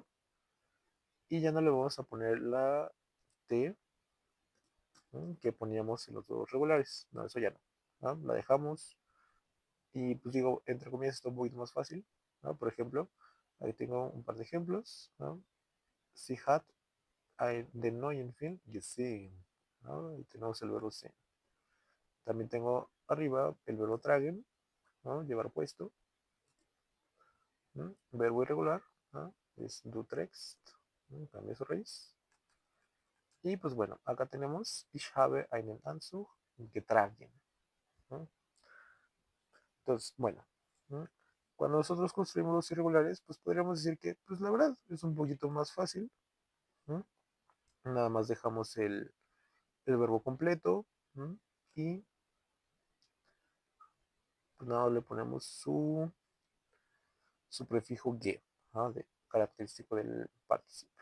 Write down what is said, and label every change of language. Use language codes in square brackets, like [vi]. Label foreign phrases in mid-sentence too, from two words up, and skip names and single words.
[es] Y ya no le vamos a poner la T que poníamos en los verbos regulares. No, eso ya no. La dejamos. Y pues digo, entre comillas, está un poquito más fácil. Por ejemplo, ahí tengo un par de ejemplos. [de] Sie hat den neuen Film gesehen. [es] Ahí tenemos el verbo sehen. También tengo arriba el verbo tragen, llevar puesto. Verbo irregular, es [de] du trägst, [es] cambia su raíz. Y pues bueno, acá tenemos [de] ich habe einen Anzug getragen. [es] Entonces, bueno, cuando nosotros construimos los irregulares, pues podríamos decir que, pues la verdad, es un poquito más fácil. Nada más dejamos el verbo completo, y pues nada, le ponemos su prefijo ge, característico del participio.